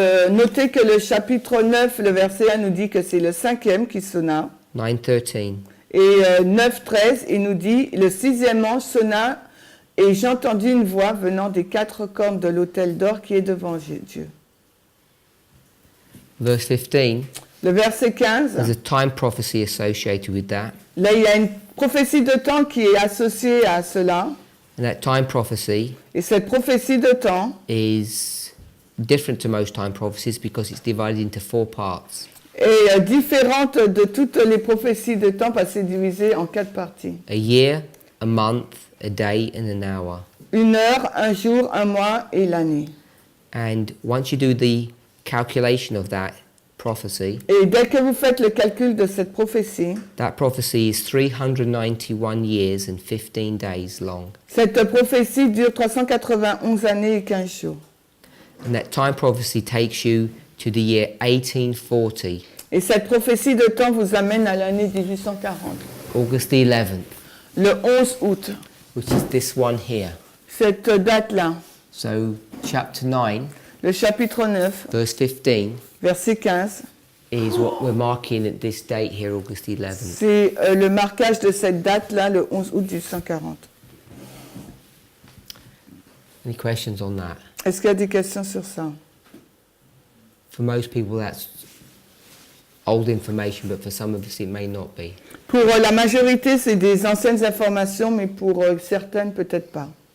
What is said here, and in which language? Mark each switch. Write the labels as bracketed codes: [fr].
[fr] Notez que le chapitre 9, le verset 1 nous dit que c'est le cinquième qui sonna. [en] 9:13. [fr] Et 9, 13, il nous dit, le sixième ange sonna et j'entendis une voix venant des 4 cornes de l'autel d'or qui est devant Dieu. [en] Verse 15. [fr] Le verset 15, [en] There's a time prophecy associated with that. [fr] là il y a une prophétie de temps qui est associée à cela. [en] And that time prophecy [fr] Et cette prophétie de temps [en] is different to most time prophecies because it's divided into 4 parts. [fr] est différente de toutes les prophéties de temps parce que c'est divisé en 4 parties. [en] A year, a month, a day, and an hour. [fr] Une heure, un jour, un mois et l'année. [en] And once you do the calculation of that prophecy, [fr] Et dès que vous faites le calcul de cette prophétie, [en] that prophecy is 391 years and 15 days long. [fr] cette prophétie dure 391 années et 15 jours. [en] And that time prophecy takes you to the year 1840, [fr] Et cette prophétie de temps vous amène à l'année 1840, [en] August the 11th, [fr] le 11 août, [en] which is this one here. [fr] cette date-là. [en] So chapter 9, [fr] Le chapitre 9, [en] verse 15, [fr] verset 15, [en] is what we're marking at this date here, August the 11th. [fr] c'est le marquage de cette date-là, le 11 août 1840. [en] Any questions on that? [fr] Est-ce qu'il y a des questions sur ça? [en] For most people, that's old information, but for some of us, it may not be. [fr] Pour la majorité, c'est des anciennes informations, mais pour certaines, peut-être pas.